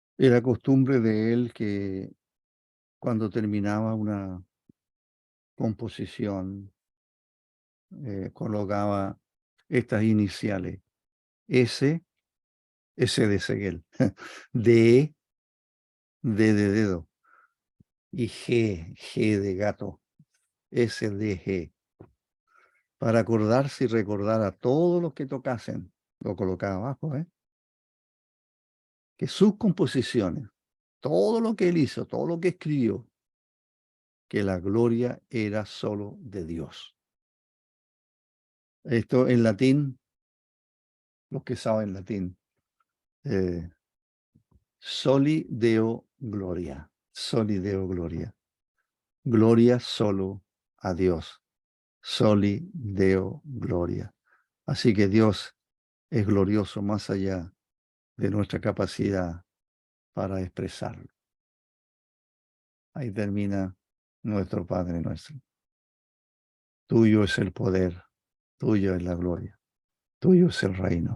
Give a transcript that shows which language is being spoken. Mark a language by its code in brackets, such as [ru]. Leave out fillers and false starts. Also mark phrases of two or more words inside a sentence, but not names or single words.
[es] Era costumbre de él que cuando terminaba una composición, colocaba estas iniciales, S, S de Seguel, D, D de dedo, y G, G de gato, S, D, G, para acordarse y recordar a todos los que tocasen, lo colocaba abajo, que sus composiciones, todo lo que él hizo, todo lo que escribió, que la gloria era solo de Dios. Esto en latín, los que saben latín, [la] eh, soli Deo gloria, soli Deo gloria, [es] gloria solo a Dios, [la] soli Deo gloria. [es] Así que Dios es glorioso más allá de nuestra capacidad para expresarlo. Ahí termina nuestro Padre nuestro. Tuyo es el poder, tuyo es la gloria, tuyo es el reino.